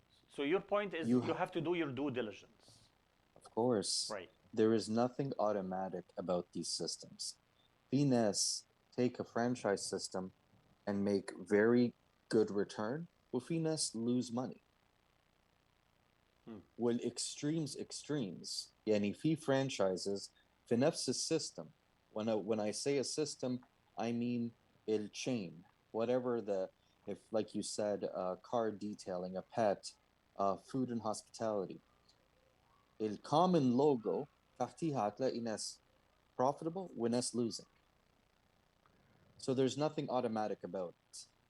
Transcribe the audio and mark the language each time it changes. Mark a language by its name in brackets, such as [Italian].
[English] So your point is you have to do your due diligence. Of course. Right. There is nothing automatic about these systems. [Arabic] في ناس [English] take a franchise system and make very good return, [Arabic] وفي ناس [English] lose money. Well, extremes. [Arabic] يعني في franchises في نفس السيستم. [English] When I say a system, I mean a chain. Whatever if like you said, car detailing, a pet, food and hospitality. The common logo [Arabic] تحتيها هتلاقي ناس [English] profitable [Arabic] وناس [English] losing. So there's nothing automatic about it.